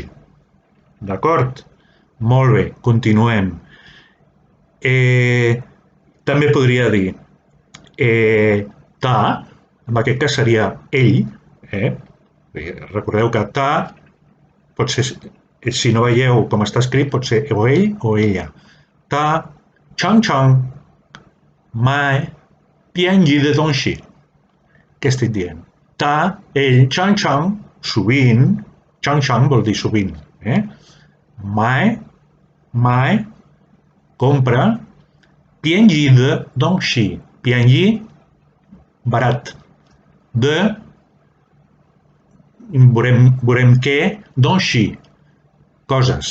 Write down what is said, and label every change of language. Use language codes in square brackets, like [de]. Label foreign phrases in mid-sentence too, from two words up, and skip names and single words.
[ca] D'acord? Molt bé, continuem. També podria dir ta, en aquest cas seria ell, recordeu que ta pot ser, si no veieu com està escrit, pot ser o ell o ella. [zh] 他，常常，买，便宜的东西. [ca] Què estic dient? Ta, ell, [zh] 常常, [ca] sovint, [zh] 常常 [ca] vol dir sovint, mai, compra, [zh] 便宜的东西. [ca] Pianyi, barat. De, veurem què, dongxi, coses.